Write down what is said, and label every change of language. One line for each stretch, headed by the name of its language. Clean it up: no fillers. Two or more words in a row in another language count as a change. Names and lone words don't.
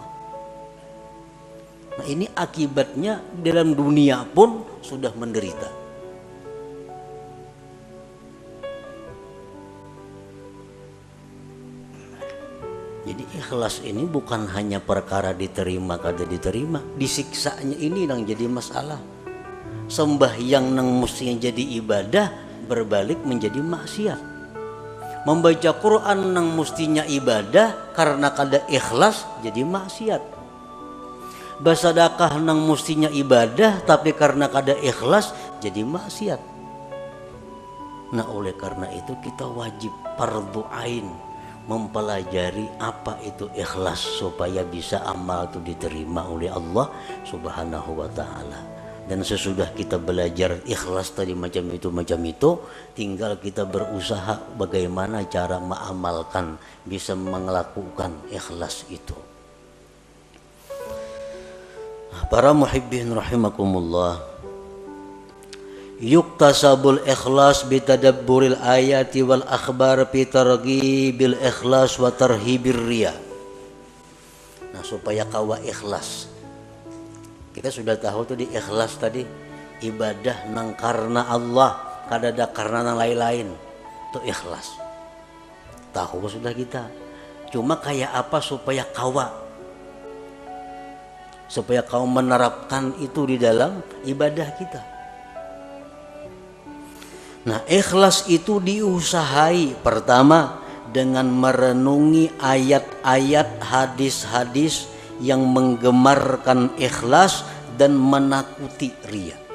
Indonesian: Nah ini akibatnya dalam dunia pun sudah menderita.
Banjar: Jadi ikhlas ini bukan hanya perkara diterima kada diterima, disiksanya ini yang jadi masalah. Sembahyang nang mestinya jadi ibadah berbalik menjadi maksiat. Membaca Quran nang mestinya ibadah karena kada ikhlas jadi maksiat. Bersedekah nang mestinya ibadah tapi karena kada ikhlas jadi maksiat.
Indonesian: Nah oleh karena itu kita wajib fardhu ain mempelajari apa itu ikhlas supaya bisa amal itu diterima oleh Allah
Arabic: سبحانه وتعالى.
Indonesian: Dan sesudah kita belajar ikhlas tadi macam itu, tinggal kita berusaha bagaimana cara mengamalkan, bisa melakukan ikhlas itu.
Arabic: Para محبين رحمكم الله يكتسب الإخلاص بتدبر الآيات والأخبار في ترغيب الإخلاص وترهيب الرياء.
Banjar: Nah supaya kawa ikhlas, kita sudah tahu tuh di ikhlas tadi ibadah nang karena Allah, kada ada karena nang lain-lain, itu ikhlas. Tahu sudah kita. Cuma kayak apa supaya kau menerapkan itu di dalam ibadah kita.
Indonesian: Nah ikhlas itu diusahai pertama dengan merenungi ayat-ayat hadis-hadis yang menggemarkan ikhlas dan menakuti riya.